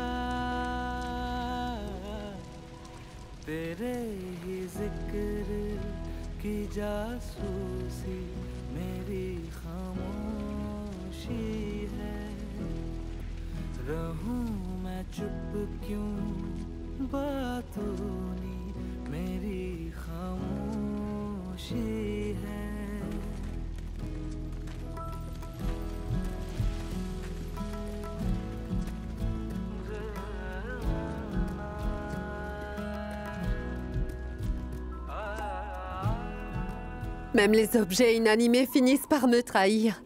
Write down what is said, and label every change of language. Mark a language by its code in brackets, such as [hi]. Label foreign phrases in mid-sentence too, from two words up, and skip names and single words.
[hi] तेरे ही जिक्र की जासूसी मेरी खामोशी है। रहूं मैं चुप क्यों, बातों नी मेरी खामोशी है। [fr] Même les objets inanimés finissent par me trahir.